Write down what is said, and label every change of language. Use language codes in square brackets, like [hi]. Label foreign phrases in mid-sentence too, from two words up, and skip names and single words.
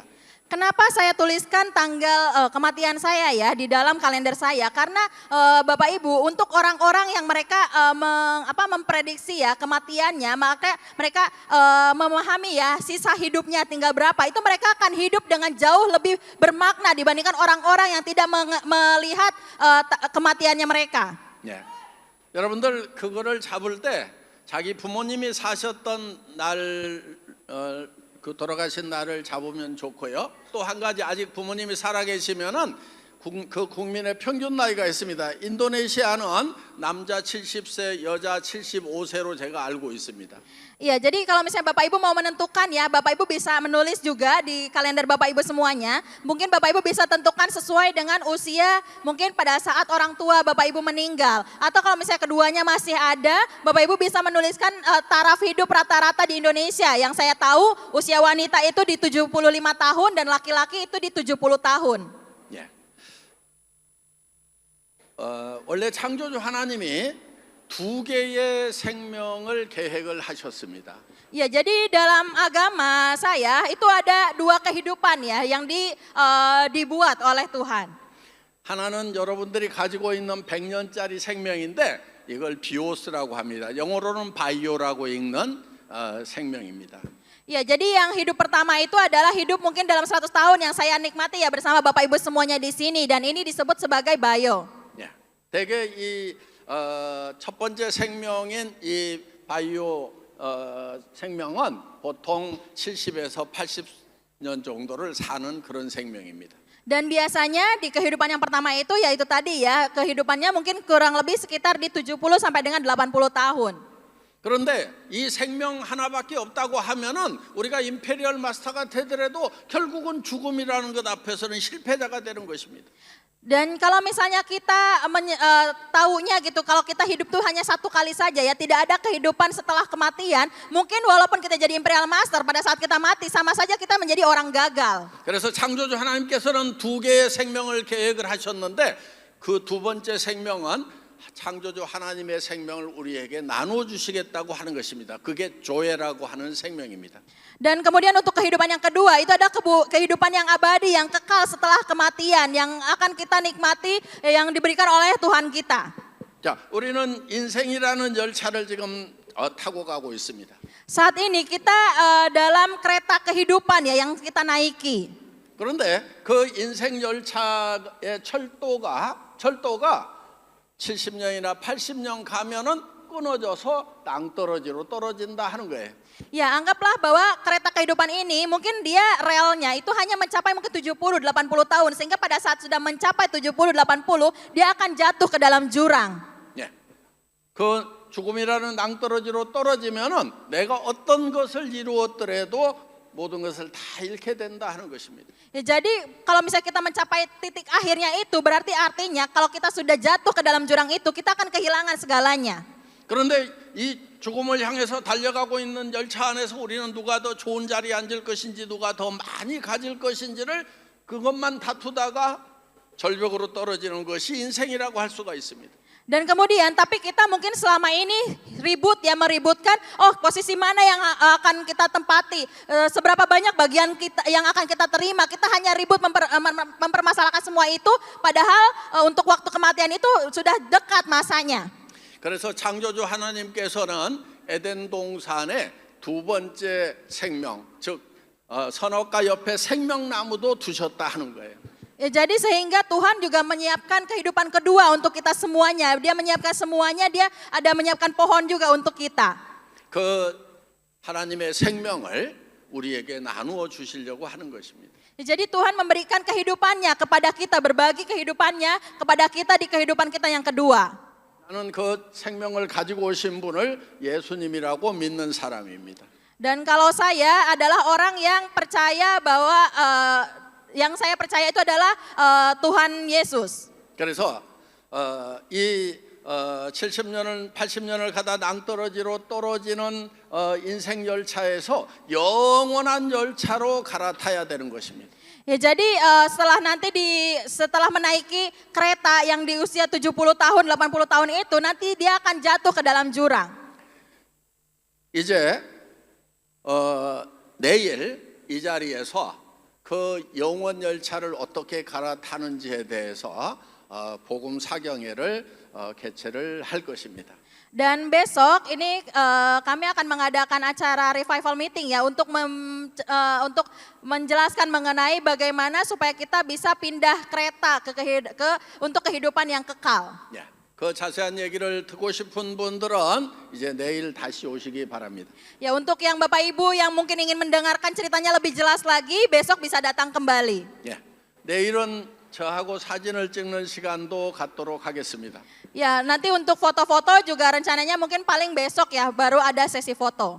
[id] Kenapa saya tuliskan tanggal kematian saya ya di dalam kalender saya? Karena Bapak Ibu untuk orang-orang yang mereka memprediksi ya kematiannya, maka mereka memahami ya sisa hidupnya tinggal berapa, itu mereka akan hidup dengan jauh lebih bermakna dibandingkan orang-orang yang tidak melihat kematiannya mereka. [ko] 예. 여러분들 그거를 잡을 때 자기 부모님이 사셨던 날 그 돌아가신 날을 잡으면 좋고요. 또 한 가지 아직 부모님이 살아계시면은 그 국민의 평균 나이가 있습니다. 인도네시아는 남자 70세, 여자 75세로 제가 알고 있습니다. [id] Iya, jadi kalau misalnya Bapak Ibu mau menentukan ya, Bapak Ibu bisa menulis juga di kalender Bapak Ibu semuanya. Mungkin Bapak Ibu bisa tentukan sesuai dengan usia mungkin pada saat orang tua Bapak Ibu meninggal. Atau kalau misalnya keduanya masih ada, Bapak Ibu bisa menuliskan taraf hidup rata-rata di Indonesia. Yang saya tahu usia wanita itu di 75 tahun dan laki-laki itu di 70 tahun. [ko] 예. 원래 창조주 하나님이 두 개의 생명을 계획을 하셨습니다. [id] Ya, jadi dalam agama saya itu ada dua kehidupan ya yang dibuat oleh Tuhan. [ko] 하나는 여러분들이 가지고 있는 100년짜리 생명인데 이걸 비오스라고 합니다. 영어로는 바이오라고 읽는 생명입니다. [id] Ya, jadi yang hidup pertama itu adalah hidup mungkin dalam 100 tahun yang saya nikmati ya bersama Bapak Ibu semuanya di sini dan ini disebut sebagai bio. [ko] 예. 대개 이 첫 번째 생명인 이 바이오 생명은 보통 70에서 80년 정도를 사는 그런 생명입니다. [id] Dan biasanya di kehidupan yang pertama itu yaitu tadi ya kehidupannya mungkin kurang lebih sekitar di 70 sampai dengan 80 tahun. [ko] 그런데 이 생명 하나밖에 없다고 하면은 우리가 임페리얼 마스터가 되더라도 결국은 죽음이라는 것 앞에서는 실패자가 되는 것입니다. [id] Dan kalau misalnya kita tahunya gitu, kalau kita hidup tuh hanya satu kali saja ya, tidak ada kehidupan setelah kematian, mungkin walaupun kita jadi Imperial Master, pada saat kita mati sama saja kita menjadi orang gagal. [ko] 그래서 창조주 하나님께서는 두 개의 생명을 계획을 하셨는데 그 두 번째 생명은 창조주 하나님의 생명을 우리에게 나눠주시겠다고 하는 것입니다. 그게 조회라고 하는 생명입니다. [id] Dan kemudian untuk kehidupan yang kedua itu ada kehidupan yang abadi, yang kekal setelah kematian, yang akan kita nikmati, yang diberikan oleh Tuhan kita. [ko] 자, 우리는 인생이라는 열차를 지금 타고 가고 있습니다. [id] Saat ini kita dalam kereta kehidupan ya yang kita naiki. [ko] 그런데 그 인생 열차의 철도가 70년이나 80년 가면은 끊어져서 낭떠러지로 떨어진다 하는 거예요. [id] Ya, anggaplah bahwa kereta kehidupan ini mungkin dia relnya itu hanya mencapai mungkin 70-80 tahun sehingga pada saat sudah mencapai 70-80 dia akan jatuh ke dalam jurang. [ko] 예. 그 죽음이라는 낭떠러지로 떨어지면은 내가 어떤 것을 이루었더라도 모든 것을 다 잃게 된다 하는 것입니다. [id] Ya, jadi kalau misalnya kita mencapai titik akhirnya itu berarti artinya kalau kita sudah jatuh ke dalam jurang itu kita akan kehilangan segalanya. [ko] 그런데 이 죽음을 향해서 달려가고 있는 열차 안에서 우리는 누가 더 좋은 자리에 앉을 것인지 누가 더 많이 가질 것인지를 그것만 다투다가 절벽으로 떨어지는 것이 인생이라고 할 수가 있습니다. [id] Dan kemudian tapi kita mungkin selama ini meributkan posisi mana yang akan kita tempati, seberapa banyak bagian kita yang akan kita terima. Kita hanya ribut mempermasalahkan semua itu padahal untuk waktu kematian itu sudah dekat masanya. [ko] 그래서 창조주 하나님께서는 에덴 동산에 두 번째 생명, 즉 선악과 옆에 생명나무도 두셨다 하는 거예요. [id] Ya, jadi sehingga Tuhan juga menyiapkan kehidupan kedua untuk kita semuanya. Dia menyiapkan semuanya, dia ada menyiapkan pohon juga untuk kita. [ko] 그 하나님의 생명을 우리에게 나누어 주시려고 하는 것입니다. [id] Ya, jadi Tuhan memberikan kehidupannya kepada kita, berbagi kehidupannya kepada kita di kehidupan kita yang kedua. [ko] 나는 그 생명을 가지고 오신 분을 예수님이라고 믿는 사람입니다. [id] Dan kalau saya adalah orang yang percaya bahwa yang saya percaya itu adalah Tuhan Yesus. [ko] 그래서 이 70년을 80년을 가다 낭떠러지로 떨어지는 인생 열차에서 영원한 열차로 갈아타야 되는 것입니다. [id] Ya, jadi setelah menaiki kereta yang di usia 70 tahun, 80 tahun itu nanti dia akan jatuh ke dalam jurang. [ko] 이제 내일 이 자리에서 그 영원 열차를 어떻게 갈아타는지에 대해서 복음 사경회를 개최를 할 것입니다. [id] Dan besok ini kami akan mengadakan acara [en] revival meeting [id] ya untuk menjelaskan mengenai bagaimana supaya kita bisa pindah kereta untuk kehidupan yang kekal. [ko] 예, 그 자세한 얘기를 듣고 싶은 분들은 이제 내일 다시 오시기 바랍니다. [id] Ya, untuk yang Bapak Ibu yang mungkin ingin mendengarkan ceritanya lebih jelas lagi, besok bisa datang kembali. [ko] 예, 내일은 저하고 사진을 찍는 시간도 갖도록 하겠습니다. [id] Ya, nanti untuk foto-foto juga rencananya mungkin paling besok ya, baru ada sesi foto.